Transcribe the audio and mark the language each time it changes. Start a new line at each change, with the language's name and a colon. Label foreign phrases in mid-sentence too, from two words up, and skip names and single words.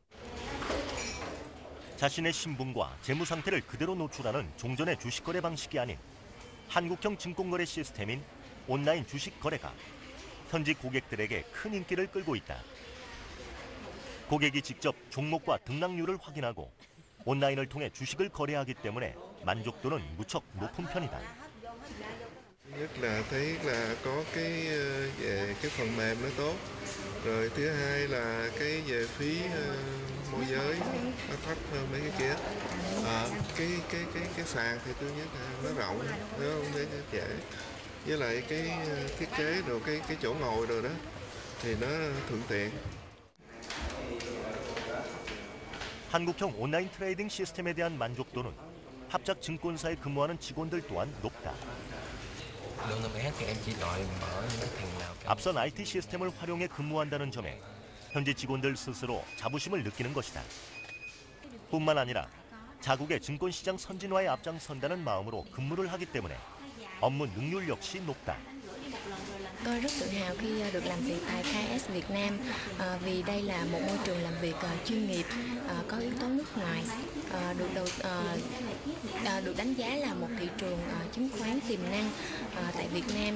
Korean: 자신의 신분과 재무 상태를 그대로 노출하는 종전의 주식거래 방식이 아닌 한국형 증권거래 시스템인 온라인 주식거래가 현지 고객들에게 큰 인기를 끌고 있다. 고객이 직접 종목과 등락률을 확인하고 온라인을 통해 주식을 거래하기 때문에 만족도는 무척 높은 편이다.
Vietnamese: Nhất là thấy là có về cái phần mềm nó tốt, rồi thứ hai là cái về phí môi giới nó thấp hơn mấy cái kia. Cái sàn thì tôi nhất là nó rộng, nó không để dễ. Với lại cái thiết kế rồi cái chỗ ngồi rồi đó thì nó thuận tiện.
Korean: 한국형 온라인 트레이딩 시스템에 대한 만족도는 합작 증권사에 근무하는 직원들 또한 높다. 앞선 IT 시스템을 활용해 근무한다는 점에 현지 직원들 스스로 자부심을 느끼는 것이다. 뿐만 아니라 자국의 증권시장 선진화에 앞장선다는 마음으로 근무를 하기 때문에 업무 능률 역시 높다.
Vietnamese: Tôi rất tự hào khi được làm việc tại KS Việt Nam vì đây là một môi trường làm việc chuyên nghiệp, có yếu tố nước ngoài, được đánh giá là một thị trường chứng khoán tiềm năng tại Việt Nam.